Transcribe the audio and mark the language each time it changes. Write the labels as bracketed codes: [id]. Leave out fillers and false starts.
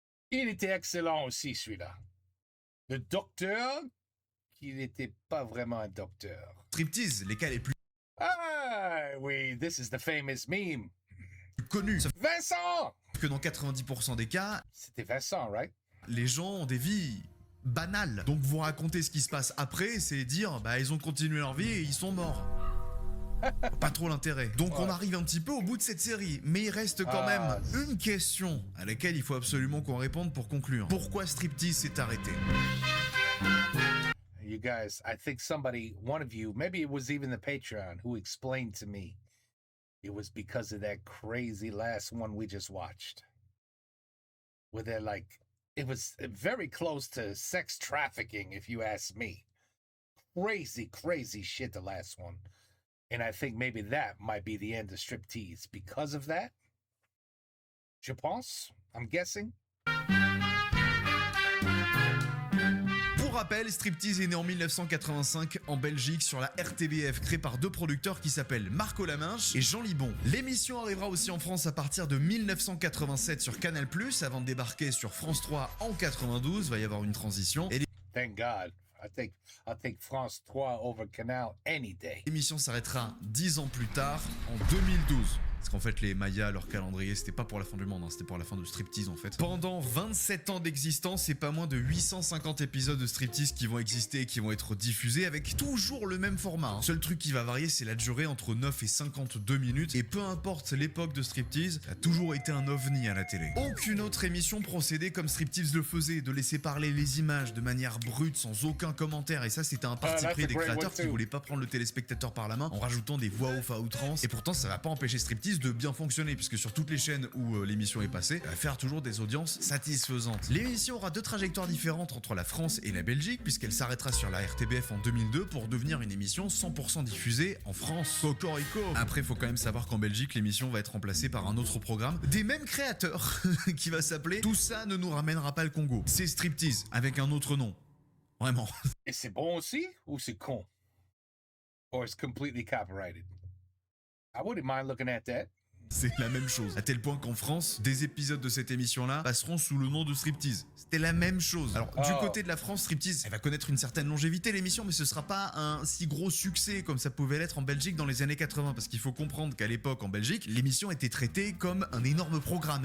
[fr] Il était excellent aussi, celui-là. Le docteur, qui n'était pas vraiment un docteur. Striptease, les cas les plus... Ah oui, [en] this is the famous meme. [fr] Connus. Vincent! Que dans 90% des cas, c'était Vincent, [en] right? [fr] Les gens ont des vies banales. Donc vous racontez ce qui se passe après, c'est dire, bah ils ont continué leur vie et ils sont morts. Pas trop l'intérêt. Donc on arrive un petit peu au bout de cette série, mais il reste quand même une question à laquelle il faut absolument qu'on réponde pour conclure. Pourquoi Striptease s'est arrêté? [en] You guys, I think one of you, maybe it was even the Patreon, who explained to me it was because of that crazy last one we just watched. Where they're like, it was very close to sex trafficking, if you ask me. Crazy shit, the last one. And I think maybe that might be the end of Striptease because of that. [fr] Je pense, [en] I'm guessing. [fr] Pour rappel, Striptease est né en 1985 en Belgique sur la RTBF, créé par deux producteurs qui s'appellent Marco Laminche et Jean Libon. L'émission arrivera aussi en France à partir de 1987 sur Canal+, avant de débarquer sur France 3 en 92, va y avoir une transition. Et [en] Thank God. I'll take France 3 over Canal any day. [fr] L'émission s'arrêtera 10 ans plus tard, en 2012. Parce qu'en fait, les Mayas, leur calendrier, c'était pas pour la fin du monde, hein, c'était pour la fin de Striptease en fait. Pendant 27 ans d'existence, et pas moins de 850 épisodes de Striptease qui vont exister et qui vont être diffusés avec toujours le même format. Hein. Seul truc qui va varier, c'est la durée entre 9 et 52 minutes. Et peu importe l'époque de Striptease, ça a toujours été un ovni à la télé. Aucune autre émission procédait comme Striptease le faisait, de laisser parler les images de manière brute, sans aucun commentaire. Et ça, c'était un parti pris des créateurs qui voulaient pas prendre le téléspectateur par la main en rajoutant des voix off à outrance. Et pourtant, ça va pas empêcher Striptease de bien fonctionner, puisque sur toutes les chaînes où l'émission est passée, elle va faire toujours des audiences satisfaisantes. L'émission aura deux trajectoires différentes entre la France et la Belgique, puisqu'elle s'arrêtera sur la RTBF en 2002 pour devenir une émission 100% diffusée en France. Cocorico. Après, faut quand même savoir qu'en Belgique, l'émission va être remplacée par un autre programme des mêmes créateurs, qui va s'appeler Tout ça ne nous ramènera pas le Congo. C'est Striptease, avec un autre nom. Vraiment. Et c'est bon aussi, ou c'est con? [en] Or it's completely copyrighted? I wouldn't mind looking at that. [fr] C'est la même chose. À tel point qu'en France, des épisodes de cette émission-là passeront sous le nom de Striptease. C'était la même chose. Alors, du côté de la France, Striptease, elle va connaître une certaine longévité, l'émission, mais ce sera pas un si gros succès comme ça pouvait l'être en Belgique dans les années 80. Parce qu'il faut comprendre qu'à l'époque, en Belgique, l'émission était traitée comme un énorme programme.